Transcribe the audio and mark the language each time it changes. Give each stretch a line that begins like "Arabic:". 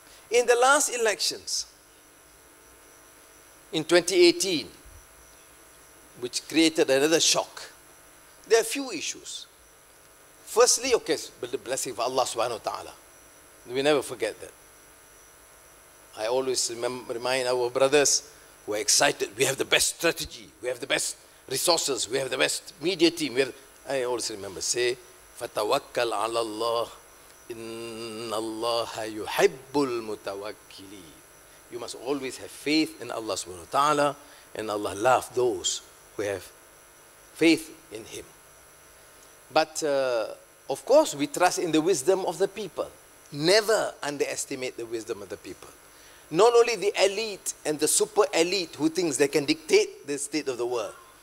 English: In the last elections, in 2018, which created another shock, there are few issues. Firstly, okay, with the blessing of Allah subhanahu wa ta'ala. We never forget that. I always remind our brothers who are excited, we have the best strategy, we have the best resources, we have the best media team. I always remember, say,
Arabic: فَتَوَكَّلْ عَلَى اللَّهِ إِنَّ اللَّهَ يُحِبُّ الْمُتَوَكِّلِينَ.
English: You must always have faith in Allah subhanahu wa ta'ala, and Allah loves those who have faith in Him. But of course, we trust in the wisdom of the people. Never underestimate the wisdom of the people. Not only the elite and the super elite who thinks they can dictate the state of the world.